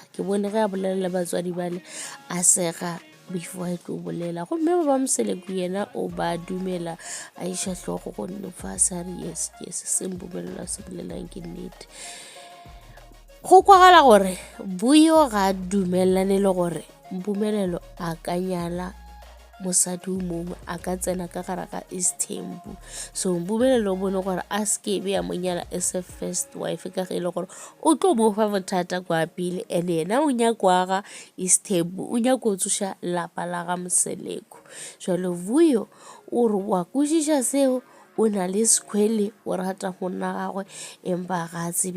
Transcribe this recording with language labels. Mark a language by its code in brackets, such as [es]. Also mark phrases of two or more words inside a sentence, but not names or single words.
[nso] Ke bone ge a bolela le batswadi bale a sega before e tlo bolela gomme ba Mseleku yena o ba dumela a iša hlogo go nnefa sa re yes se Mpumelelo a se bolelang ke nnete. Go kwagala gore Vuyo ga dumelane le gore Mpumelelo a ka nyala mosadi o mongwe a ka tsena ka gare ga Isthembu. So Mpumelelo o bone gore a skebe ya monyala [en] as a first wife [nso] ka ge e le gore o tlo mo fa bothata kwa pele and yena o nyakwa ga Isthembu, o nyako tsoša lapa la ga Mseleku. Jwale Vuyo o re wa kwešiša seo o na le sekwele o rata monna gagwe empa ga tsebe.